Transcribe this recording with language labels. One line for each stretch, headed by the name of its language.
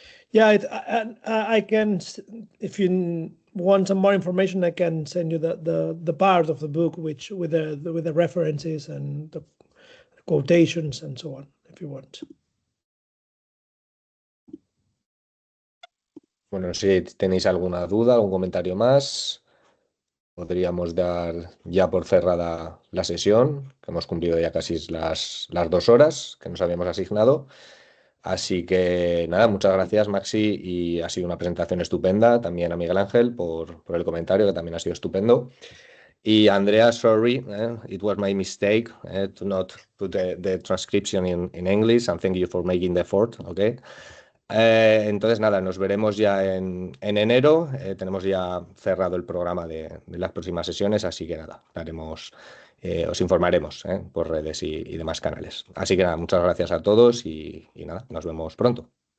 English: Yeah, I can, if you want some more information, I can send you the part of the book with the references and the quotations and so on, if you want.
Spanish: Bueno, si tenéis alguna duda, algún comentario más, podríamos dar ya por cerrada la sesión, que hemos cumplido ya casi las 2 horas que nos habíamos asignado. Así que nada, muchas gracias, Maxi, y ha sido una presentación estupenda. También a Miguel Ángel por el comentario, que también ha sido estupendo.
English: Y Andrea, sorry, it was my mistake to not put the transcription in English, and thank you for making the effort, okay?
Spanish: Entonces nada, nos veremos ya en enero. Tenemos ya cerrado el programa de las próximas sesiones, así que nada, os informaremos por redes y demás canales. Así que nada, muchas gracias a todos y nada, nos vemos pronto.